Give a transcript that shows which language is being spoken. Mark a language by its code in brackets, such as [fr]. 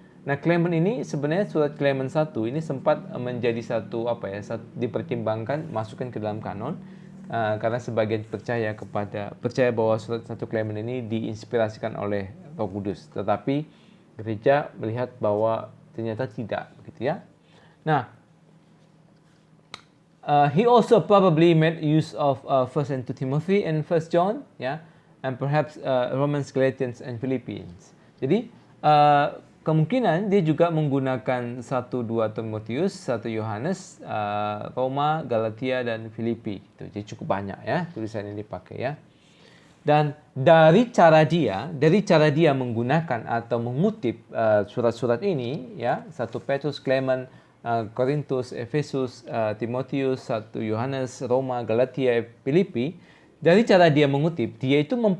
[id] Nah, Clement ini sebenarnya surat Clement 1 ini sempat menjadi dipertimbangkan masukkan ke dalam kanon karena sebagian percaya bahwa surat 1 Clement ini diinspirasikan oleh Roh Kudus, tetapi gereja melihat bahwa ternyata tidak begitu ya. [en] Nah, he also probably made use of 1 and 2 Timothy and 1 John ya, and perhaps Romans, Galatians, and Philippians. [id] Jadi kemungkinan dia juga menggunakan 1-2 Timotius, 1 Yohanes, Roma, Galatia, dan Filipi. Jadi cukup banyak ya tulisan ini dipakai ya. Dan dari cara dia menggunakan atau mengutip surat-surat ini ya, 1 Petrus, Clement, Korintus, Efesus, Timotius, 1 Yohanes, Roma, Galatia, Filipi, dari cara dia mengutip, dia itu